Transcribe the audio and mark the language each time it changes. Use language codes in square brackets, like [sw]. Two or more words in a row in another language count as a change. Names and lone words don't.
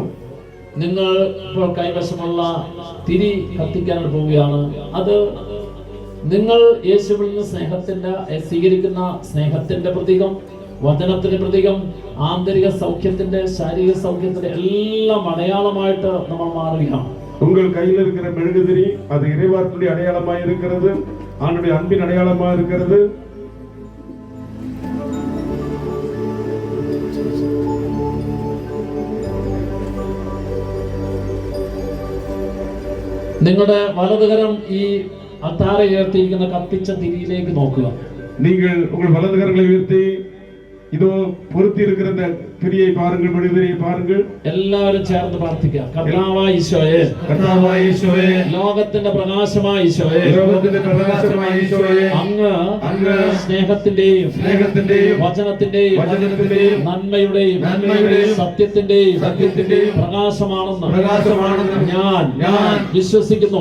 [ml] നിങ്ങൾ ഇപ്പോൾ കൈവശമുള്ള തിരി കത്തിക്കാൻ പോവുകയാണ്. അത് നിങ്ങൾ യേശുവിൽ നിന്ന് സ്വീകരിക്കുന്ന സ്നേഹത്തിന്റെ പ്രതീകം, വചനത്തിന്റെ പ്രതീകം, ആന്തരിക സൗഖ്യത്തിന്റെ, ശാരീരിക സൗഖ്യത്തിന്റെ എല്ലാം അടയാളമായിട്ട് നമ്മൾ മാറുകയാണ്. [ta] உங்கள் கையில் இருக்கிற மெழுகுதிரி அது இறைவார்ப்புடைய அடையாளமாக இருக்கிறது, ஆண்டுடைய அன்பின் அடையாளமாக இருக்கிறது. [ml] നിങ്ങളുടെ വലതുകരം ഈ അത്താറ ഉയർത്തിയിരിക്കുന്ന കത്തിച്ച തിരിയിലേക്ക് നോക്കുക. [ta] நீங்கள் உங்கள் வலது கரங்களை உயர்த்தி இதோ பொருத்தி இருக்கிற இந்த திரியை பாருங்கள், மெழுகுதிரியை பாருங்கள். [ml] എല്ലാവരും ചേർന്ന് പ്രാർത്ഥിക്കുക. കർത്താവായ ഈശോയെ, കർത്താവായ ഈശോയെ, ലോകത്തിന്റെ പ്രകാശമായ ഈശോയെ, ലോകത്തിന്റെ പ്രകാശമായ ഈശോയെ, അങ്ങ് സ്നേഹത്തിന്റെയും വചനത്തിന്റെയും നന്മയുടെയും സത്യത്തിന്റെയും പ്രകാശമാണെന്ന് ഞാൻ വിശ്വസിക്കുന്നു.